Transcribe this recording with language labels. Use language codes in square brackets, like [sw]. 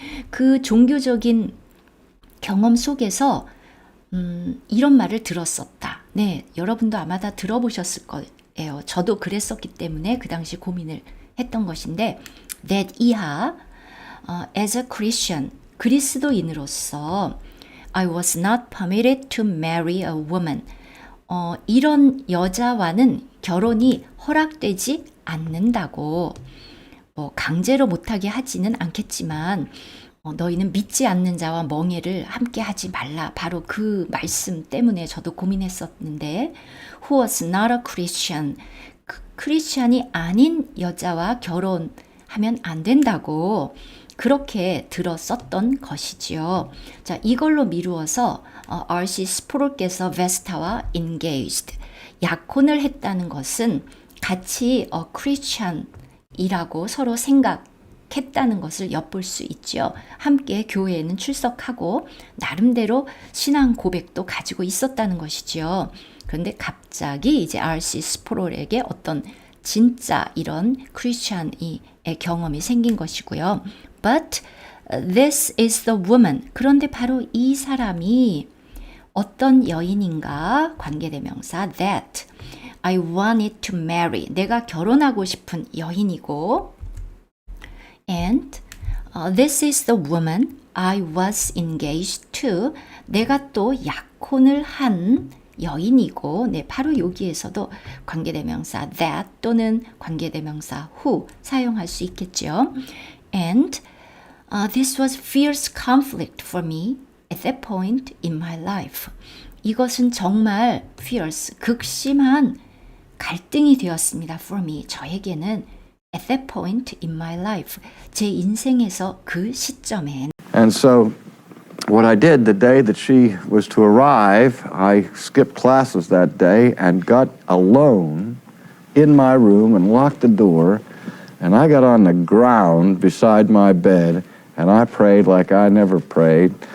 [ko] 그 종교적인 경험 속에서 이런 말을 들었었다. 네, 여러분도 아마 다 들어보셨을 거예요. 저도 그랬었기 때문에 그 당시 고민을 했던 것인데 [en] that 이하 as a Christian, 그리스도인으로서 I was not permitted to marry a woman. [ko] 이런 여자와는 결혼이 허락되지 않는다고 강제로 못하게 하지는 않겠지만 너희는 믿지 않는 자와 멍에를 함께 하지 말라. 바로 그 말씀 때문에 저도 고민했었는데 [en] who was not a Christian. [ko] 크리스찬이 아닌 여자와 결혼하면 안 된다고 그렇게 들었었던 것이지요. 자, 이걸로 미루어서 RC 스프롤께서 베스타와 engaged, 약혼을 했다는 것은 같이 크리스찬이라고 서로 생각했다는 것을 엿볼 수 있죠. 함께 교회에는 출석하고 나름대로 신앙 고백도 가지고 있었다는 것이죠. 그런데 갑자기 이제 RC 스프롤에게 어떤 진짜 이런 크리스찬의 경험이 생긴 것이고요. [en] But this is the woman. [ko] 그런데 바로 이 사람이 어떤 여인인가? [en] 관계대명사 that I wanted to marry. [ko] 내가 결혼하고 싶은 여인이고 [en] and this is the woman I was engaged to. [ko] 내가 또 약혼을 한 여인이고, 네, 바로 여기에서도 관계대명사 that 또는 관계대명사 who 사용할 수 있겠죠. [en] And this was fierce conflict for me at that point in my life. [ko] 이것은 정말 fierce, 극심한 갈등이 되었습니다. [en] For me, [ko] 저에게는 [en] at that point in my life, [ko] 제 인생에서 그 시점엔. [en] And so what I did the day that she was to arrive, I skipped classes that day and got alone in my room and locked the door, and I got on the ground beside my bed and I prayed like I never prayed.